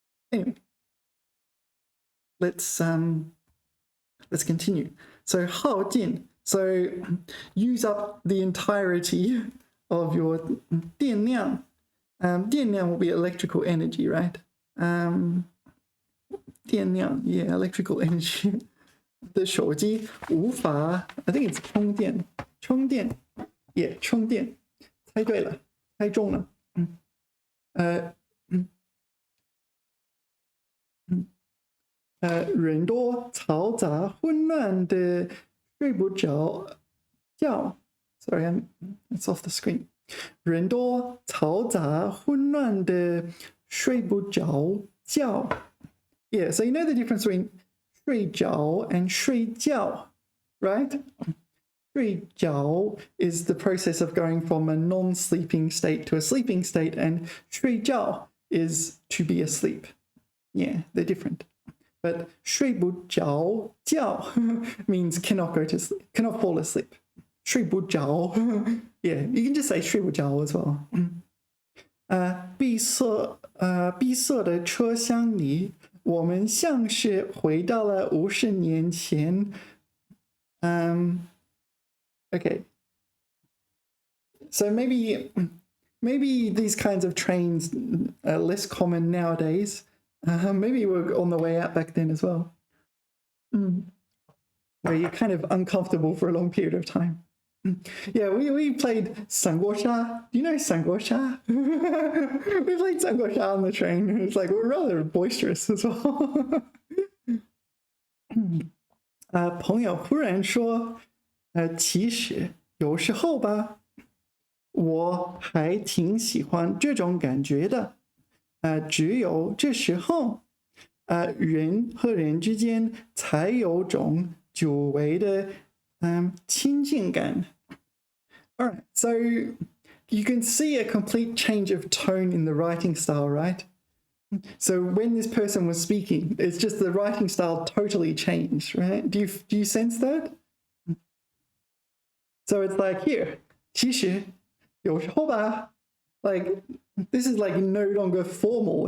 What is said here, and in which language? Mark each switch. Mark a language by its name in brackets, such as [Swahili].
[English] Anyway, let's continue. So 耗尽 so use up the entirety of your 电量 电量 will be electrical energy, right? 电量 yeah, electrical energy. [Chinese] 的手机无法 [English] I think it's [Chinese] 充电 yeah, 充电猜对了猜中了人多嘈杂混乱的睡不着觉 [English] Sorry, it's off the screen. [Chinese] 人多嘈杂混乱的睡不着觉 [English] Yeah, so you know the difference between 睡着 and 睡觉 right? 睡觉 is the process of going from a non-sleeping state to a sleeping state, and 睡觉 is to be asleep. Yeah, they're different. But 睡不着觉 means cannot go to sleep, cannot fall asleep. 睡不着 yeah, you can just say 睡不着 as well. [Chinese] 闭塞的车厢里我们像是回到了50年前 Okay. [English] So maybe these kinds of trains are less common nowadays. Maybe we're on the way out back then as well. Where you're kind of uncomfortable for a long period of time. Yeah, we played 三国杀. Do you know 三国杀? We played 三国杀 on the train. It's like we're rather boisterous as well. [Chinese] 朋友忽然说其实有时候吧我还挺喜欢这种感觉的只有这时候人和人之间才有种久违的亲近感。 [English] All right, so you can see a complete change of tone in the writing style, right? So when this person was speaking, it's just the writing style totally changed, right? Do you sense that? So it's like here, [Chinese] 其实有时候吧, [English] like this is like no longer formal.